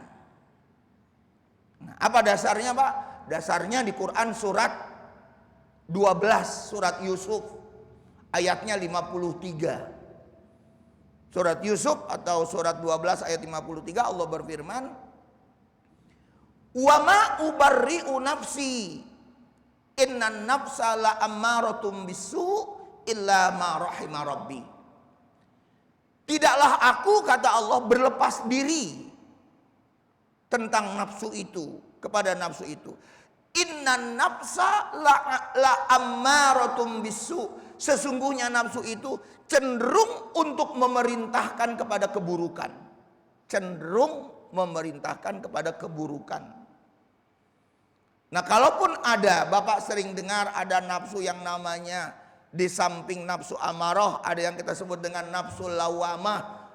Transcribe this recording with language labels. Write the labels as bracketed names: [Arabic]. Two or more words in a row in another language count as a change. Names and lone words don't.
[Indonesian] Nah, apa dasarnya, Pak? Dasarnya di Quran surat 12, surat Yusuf, ayatnya 53. Surat Yusuf atau surat 12 ayat 53, Allah berfirman, [Arabic] "وما أبرئ نفسي إن النفس لأمارة بالسوء إلا ما رحم ربي." [Indonesian] Tidaklah aku, kata Allah, berlepas diri tentang nafsu itu, kepada nafsu itu. [Arabic] إن النفس لأمارة بالسوء. [Indonesian] Sesungguhnya nafsu itu cenderung untuk memerintahkan kepada keburukan. Cenderung memerintahkan kepada keburukan. Nah, kalaupun ada, Bapak sering dengar ada nafsu yang namanya, di samping nafsu amarah, ada yang kita sebut dengan nafsu lawamah.